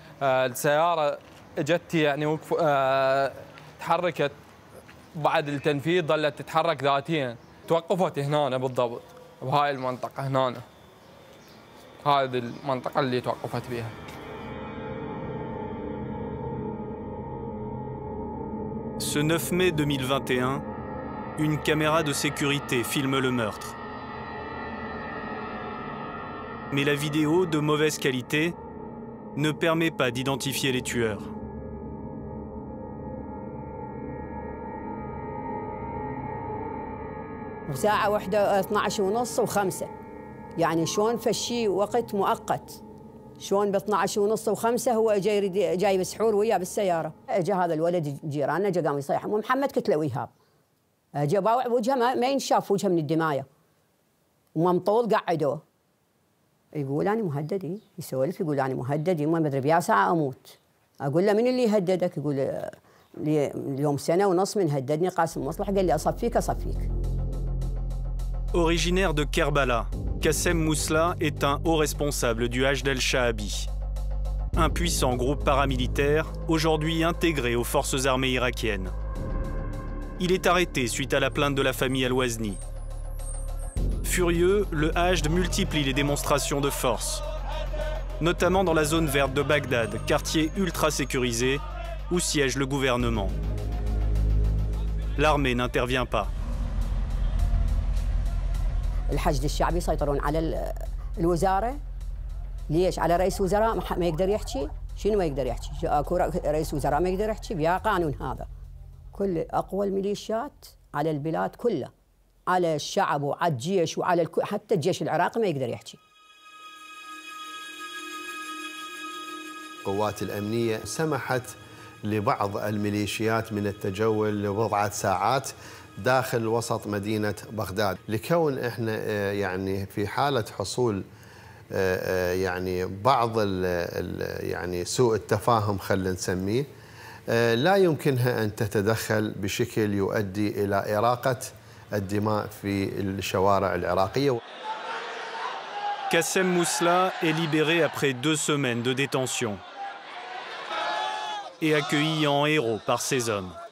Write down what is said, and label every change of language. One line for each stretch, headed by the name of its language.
Arabic: السيارة اجت يعني تحركت بعد التنفيذ ظلت تتحرك ذاتيا توقفت هنا بالضبط بهاي المنطقة هنا هذه المنطقة اللي توقفت بها.
French: Ce 9 mai 2021, une caméra de sécurité filme le meurtre. Mais la vidéo, de mauvaise qualité, ne permet pas d'identifier les tueurs.
Arabic: وساعة واحدة 12:30 و5. يعني شلون فشي وقت مؤقت، شلون ب 12:30 و5 هو جاي بسحور وياه بالسيارة. اجى هذا الولد جيراننا جا قام يصيح ام محمد، قلت له ويهاب. اجى باوع وجهه ما ينشاف وجهه من الدمايه، وممطول قعدوه. يقول انا مهدد، يسولف يقول انا مهدد، ما ادري بيا ساعة اموت. اقول له من اللي يهددك؟ يقول اليوم 1.5 سنة من هددني قاسم مصلح، قال لي اصفيك.
French: Originaire de Kerbala, Qassem Mousla est un haut responsable du Hashd el-Sha'abi, un puissant groupe paramilitaire aujourd'hui intégré aux forces armées irakiennes. Il est arrêté suite à la plainte de la famille al-Wazni. Furieux, le Hashd multiplie les démonstrations de force, notamment dans la zone verte de Bagdad, quartier ultra sécurisé où siège le gouvernement. L'armée n'intervient pas.
Arabic: الحشد الشعبي يسيطرون على الوزارة. ليش؟ على رئيس وزراء ما يقدر يحكي. شنو ما يقدر يحكي؟ اكو رئيس وزراء ما يقدر يحكي بيا قانون هذا. كل اقوى الميليشيات على البلاد كلها، على الشعب وعلى الجيش وعلى حتى الجيش العراقي ما يقدر يحكي. القوات الأمنية سمحت لبعض الميليشيات من التجول لبضعة ساعات داخل وسط مدينة بغداد، لكون احنا يعني في حالة حصول يعني بعض يعني سوء التفاهم خلينا نسميه، لا يمكنها أن تتدخل بشكل يؤدي إلى إراقة الدماء في الشوارع العراقية.
French: Qassem Mousla est libéré après 2 semaines de détention et accueilli en héros par ses hommes.